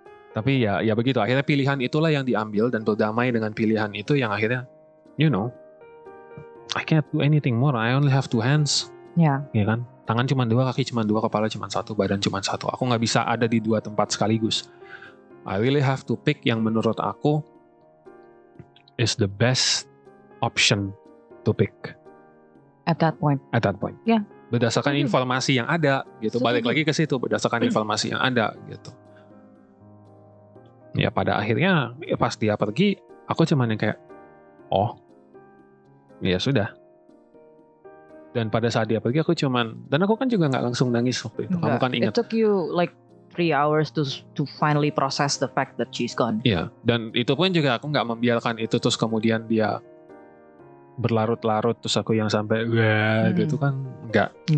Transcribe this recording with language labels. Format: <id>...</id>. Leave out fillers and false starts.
<id>Tapi ya begitu, akhirnya pilihan itulah yang diambil dan berdamai dengan pilihan itu yang akhirnya</id> <en>I can't do anything more. I only have 2 hands.</en> <id>Ya kan? Tangan cuma 2, kaki cuma 2, kepala cuma 1, badan cuma 1. Aku nggak bisa ada di 2 tempat sekaligus.</id> <en>I really have to pick</en> <id>yang menurut aku</id> <en>is the best option to pick. At that point.</en> <id>Ya. Berdasarkan informasi yang ada gitu. Balik lagi ke situ, berdasarkan informasi yang ada gitu. Ya pada akhirnya pas dia pergi, aku cuman yang kayak ya sudah. Dan pada saat dia pergi dan aku kan juga nggak langsung nangis waktu itu. Kamu kan ingat.</id> <en>It took you like 3 hours to finally process the fact that she's gone.</en> <id>Iya, dan itu pun juga aku nggak membiarkan itu terus kemudian dia berlarut-larut terus aku yang sampai gitu kan nggak.</id>